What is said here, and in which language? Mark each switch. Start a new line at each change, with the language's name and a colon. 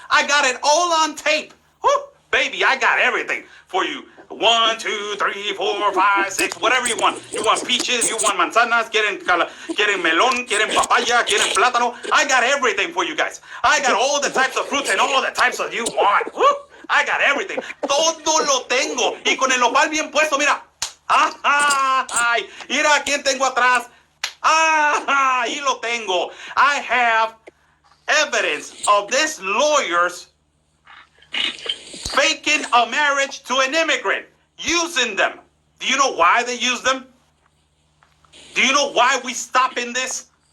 English: I got it all on tape. Woo, baby, I got everything for you. 1, 2, 3, 4, 5, 6, whatever you want. You want peaches, you want manzanas,
Spanish: quieren melón, quieren papaya, quieren plátano.
English: I got everything for you guys. I got all the types of fruits and all the types of you want. Woo! I got everything.
Spanish: Todo lo tengo. Y con el nopal bien puesto, mira. Ay, mira quién tengo atrás. Ahí lo tengo.
English: I have evidence of these lawyers faking a marriage to an immigrant, using them. Do you know why they use them? Do you know why we stop in this?